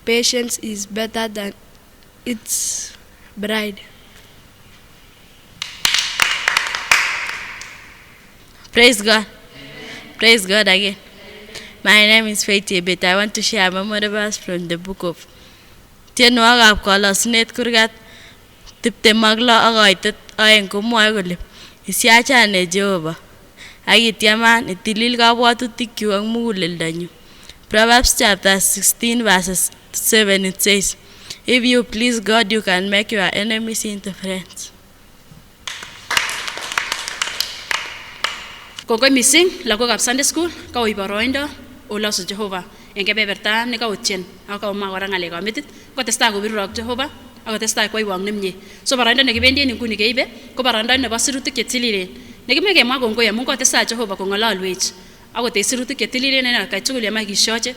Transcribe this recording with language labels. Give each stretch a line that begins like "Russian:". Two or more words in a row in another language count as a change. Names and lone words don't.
English: patience is better than its bride. Praise God. Praise God again. My name is Faith Ebet. I want to share a memory verse from the book of
Kalenjin: Tienwogikab Kolosinet kurgat 26 ak koitet 2 komwoe kole isiachane Jehova ak ityaman itilil kabwatutikyu ak muguleldonyu.
English: Proverbs chapter 16 verses 7 it says, if you please God, you can make your enemies into friends.
Kalenjin: Kongoi missing lagokab
English: Sunday school
Kalenjin: kaoi boroindo olosu Jehova en kebeberta nekautien ak kauma kora ng'alekab metit kotestai kobirurok Jehova ak kotestai koiwong nemie. So boroindo nekibendi en nguni keibe ko boroindo nebo sirutik chetililen nekimoe kemwa kongoi amun kotestai Jehova kong'ololwech ak kotech sirutik chetililen en atkai tugul yemoe kishoche.